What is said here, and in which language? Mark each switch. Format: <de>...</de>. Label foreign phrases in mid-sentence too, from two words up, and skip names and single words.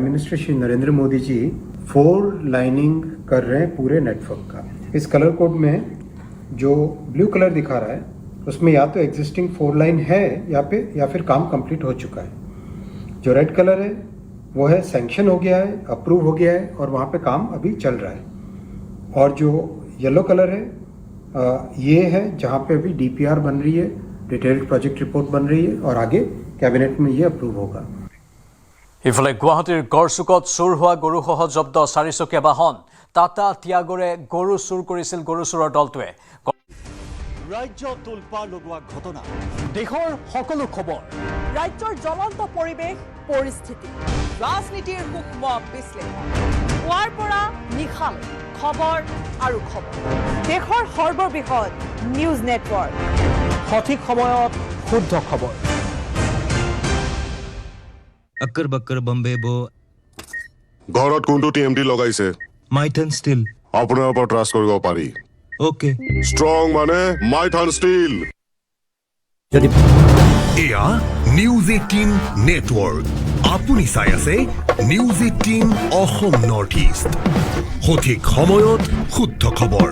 <hi>Minister Shri नरेंद्र मोदी जी 4 लाइनिंग कर रहे हैं पूरे नेटवर्क का इस</hi> <en>colour code</en> <hi>में जो</hi> <en>blue colour</en> <hi>दिखा रहा है उसमें या तो</hi> <en>existing 4 line</en> <hi>है या फिर काम कंप्लीट हो चुका है जो</hi> <en>red colour</en> <hi>है वो है सैंक्शन हो गया है अप्रूव हो गया है और वहाँ पे काम अभी चल रहा है और जो</hi> <en>yellow colour</en> <hi>है ये है जहाँ पे अभी DPR बन रही है</hi> <en>detailed project report</en> <hi>बन रही है और आगे कैबिनेट में ये अप्रूव होगा</hi> <as>ইফালে গুৱাহাটীৰ গড়চুকত চুৰ হোৱা গৰুসহ জব্দ 4চকীয়া বাহন টাটা টিয়াগৰে গৰু চুৰ কৰিছিল গৰু চুৰৰ দলটোৱে ৰাজ্য তুলপা লগোৱা ঘটনা দেশৰ সকলো খবৰ ৰাজ্যৰ জ্বলন্ত পৰিৱেশ পৰিস্থিতি ৰাজনীতিৰ সূক্ষ্ম বিশ্লেষণ পুৱাৰ পৰা নিশালৈ খবৰ আৰু খবৰ দেশৰ সৰ্ববৃহৎ</as> <en>news network</en> <as>সঠিক সময়ত শুদ্ধ খবৰ अक्कर बक्कर बम्बे बो ঘৰত কোনটো টিএমটি লগাইছে माइथन स्टील আপোনাৰ ওপৰত ট্ৰাষ্ট কৰিব পাৰি ओके ষ্ট্ৰং মানে মাইথান ষ্টীল এয়া নিউজ 18 নেটৱৰ্ক আপুনি চাই আছে নিউজ 18 অসম নৰ্থ ইষ্ট সঠিক সময়ত শুদ্ধ খবৰ</as>